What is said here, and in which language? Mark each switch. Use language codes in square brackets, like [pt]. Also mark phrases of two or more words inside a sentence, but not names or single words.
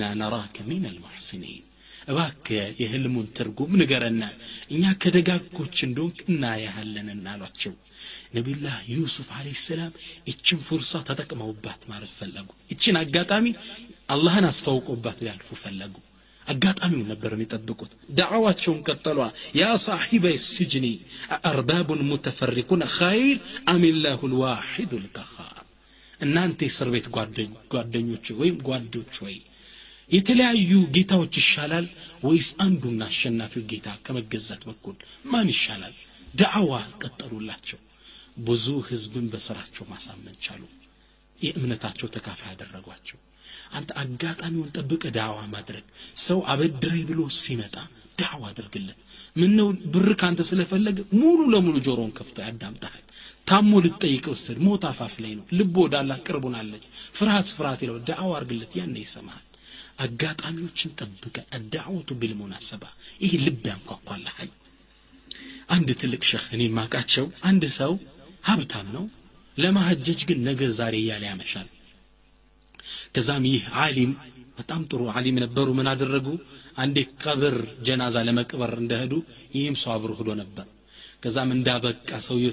[ar] نراك من المحسنين [am] እባክህ የህልሙን ትርጉም ንገረና እኛ ከደጋጎች እንደሆንክ እናያለን እናሏቸው ነብዩላህ ዩሱፍ [ar] عليه السلام [am] እቺን ፍርሳ ተጠቅመውባት ማለት ፈለጉ እቺን አጋጣሚ አላህን አስተዋውቆባት ያልፉ ፈለጉ አጋጣሚው ነበር የሚጠብቁት ዳዕዋቸውን ቀጠሉ [ar] يا صاحب السجن ارباب متفرقون خير ام الله الواحد القهار [am] እናንተ እስር ቤት ጓደኞች ወይም ጓዶች ወይ የተለያዩ ጌታዎች ይሻላል ወይስ አንዱና አሸናፊው ጌታ ከመገዛት በኩል ማን ይሻላል ዳዕዋ ቀጠሉላቸው ብዙ ህዝብን በስራቸው ማሳመን ቻሉ የእምነታቸው ተካፋይ ያደረጓቸው አንተ አጋጣሚውን ጠብቀ ዳዕዋ ማድረግ ሰው አበድረይ ብሎ ሲመጣ ዳዕዋ አድርግለት ምን ነው ብር ካንተ ስለፈለገ ሙሉ ለሙሉ ጆሮን ከፍቶ ያዳምጣል ታሞ ልጠይቀው ወሰድ ሞት አፋፍ ላይ ነው ልቦ ወዳላ ቅርቡናለች ፍርሃት ይለው ዳዕዋ አርግለት ያኔ ይሰማል አጋጣሚዎችን ጠብቀ [ar] الدعوة بالمناسبة [am] ይሄ ልብ ያንኳኳልሃል አንድ ትልቅ ሸህ እኔ ማቃቸው አንድ ሰው ሀብታም ነው ለማህጀጅ ግን ነገ ዛሬ ያለ ያመሻል ከዛም ይህ ዓሊም በጣም ጥሩ ዓሊም ነበሩ ምን አደረጉ አንዴ ቀብር ጀናዛ ለመቅበር እንደሄዱ ይህም ሰው አብሮ ሄዶ ነበር ከዛም እንዳበቃ ሰውየው